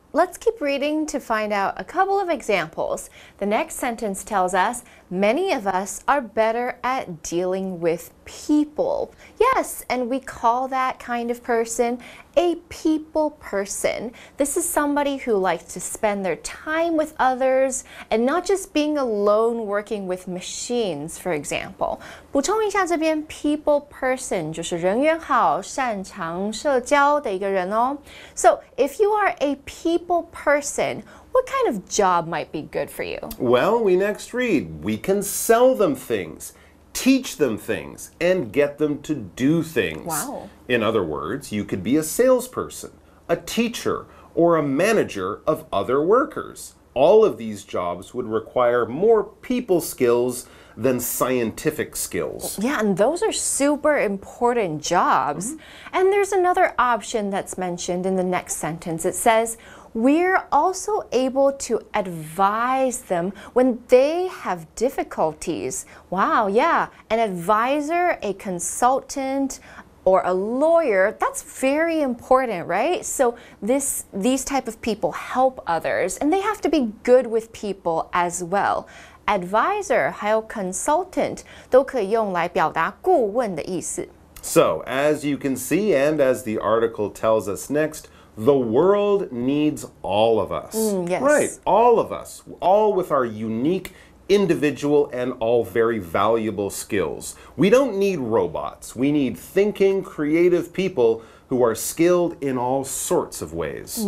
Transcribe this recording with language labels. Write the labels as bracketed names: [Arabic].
[English] Let's keep reading to find out a couple of examples. The next sentence tells us, many of us are better at dealing with people. Yes, and we call that kind of person a people person. This is somebody who likes to spend their time with others and not just being alone working with machines, for example. [Chinese] 补充一下，这边 people person 就是人缘好、擅长社交的一个人哦。 [English] So if you are a people person, what kind of job might be good for you? Well, we next read, we can sell them things, teach them things, and get them to do things. Wow. In other words, you could be a salesperson, a teacher, or a manager of other workers. All of these jobs would require more people skills than scientific skills. Yeah, and those are super important jobs. And there's another option that's mentioned in the next sentence. It says, we're also able to advise them when they have difficulties. Wow, yeah. An advisor, a consultant, or a lawyer, that's very important, right? So these type of people help others, and they have to be good with people as well. [Chinese] Advisor 还有 consultant 都可以用来表达顾问的意思。 [English] So, as you can see, and as the article tells us next, the world needs all of us. Yes. Right, all of us, all with our unique, individual, and all very valuable skills. We don't need robots. We need thinking, creative people who are skilled in all sorts of ways.